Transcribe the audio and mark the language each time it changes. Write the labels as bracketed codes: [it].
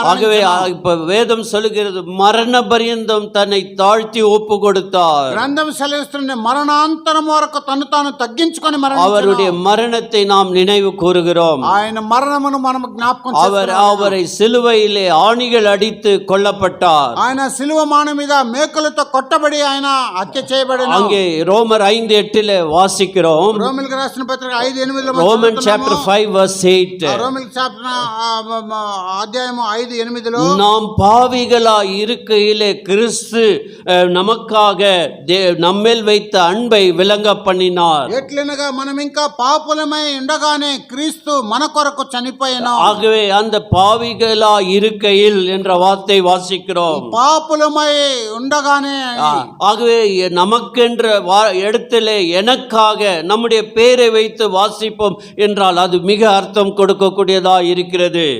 [ta] ஆகவே இப்ப வேதம் சொல்லுகிறது மரண பரியந்தம் தன்னை தாழ்த்தி ஒப்பு கொடுத்தார். [te] గ్రంథం సెలవిస్తుంది మరణాంతరం వరకు తను తాను తగ్గించుకొని [ta] அவருடைய மரணத்தை நாம் நினைவு கூறுகிறோம். [te] ఆయన మరణమును మనం జ్ఞాపకం [ta] அவரை సిలువైలే ఆణిகள் అడిத்து కొల్లపట్టాர். [te] ఆయన సిలువ మాన మీద మేకులతో కొట్టబడి ఆయన హత్య చేయబడిన. [ta] அங்கே ரோமர் 5:8 வாசிக்கிறோம். [te] రోమిలకు రాసిన పత్రిక ఒకటి 5:8 [en] Romans chapter 5 verse 8. [te] రోమిల్ చాప్టర్ అధ్యాయం 5:8 [ta] நாம் பாவிகளாய் இருக்கையிலே கிறிஸ்து நமக்காக நம்மேல் வைத்த அன்பை விளங்க பண்ணினார். [te] ఎట్లనగా మనం ఇంకా పాపులమై ఉండగానే క్రీస్తు మన కొరకు చనిపోయాను. [ta] ஆகவே அந்த பாவிகளாய் இருக்கையில் என்ற வார்த்தை வாசிக்கிறோம். [te] పాపులమై ఉండగానే [ta] ஆகவே நமக்கென்ற இடத்திலே எனக்காக நம்முடைய பேரை வைத்து வாசிப்போம் என்றால் அது மிக அர்த்தம் கொடுக்கக்கூடியதா இருக்கிறது.